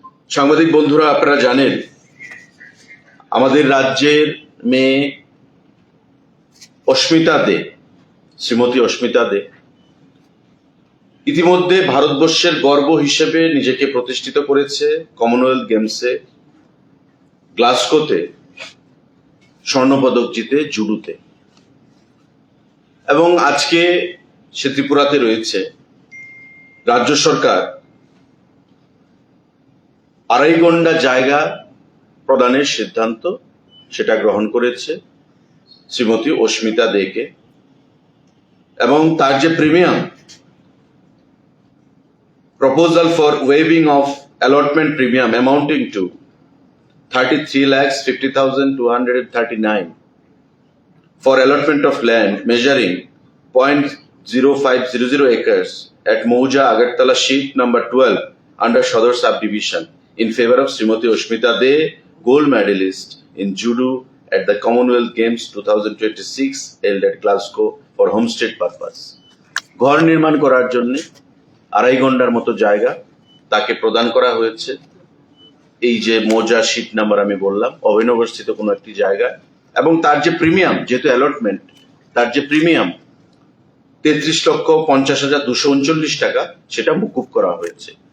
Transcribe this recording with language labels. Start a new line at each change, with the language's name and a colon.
Bangla: সাংবাদিক বন্ধুরা, আপনারা জানেন আমাদের রাজ্যের মেয়ে অস্মিতা দে, শ্রীমতী অস্মিতা দে ইতিমধ্যে ভারতবর্ষের গর্ব হিসেবে নিজেকে প্রতিষ্ঠিত করেছে। কমনওয়েলথ গেমসে গ্লাসগোতে স্বর্ণপদক জিতে জুডোতে, এবং আজকে সে ত্রিপুরাতে রয়েছে। রাজ্য সরকার 2.5 ঘন্টা জায়গা প্রদানের সিদ্ধান্ত সেটা গ্রহণ করেছে শ্রীমতী অস্মিতা দেকে, এবং তার যে premium
English: proposal for waiving of allotment premium amounting to 33,50,239 for allotment of land measuring 0.0500 acres at Mouja Agartala sheet number 12 under Shodor subdivision in favor of Srimati Oshmita De, gold medalist in judo at the Commonwealth Games 2026 held at Glasgow for homestead purpose.
Bangla: ঘর নির্মাণ করার জন্য 2.5 ঘন্টার মতো জায়গা তাকে প্রদান করা হয়েছে। এই যে মৌজা শীট নাম্বার আমি বললাম, অভিনবস্থিত কোনো একটি জায়গায়, এবং তার যে প্রিমিয়াম, যেহেতু অ্যালটমেন্ট, তার যে প্রিমিয়াম 33,50,239 টাকা, সেটা মুকুব করা হয়েছে।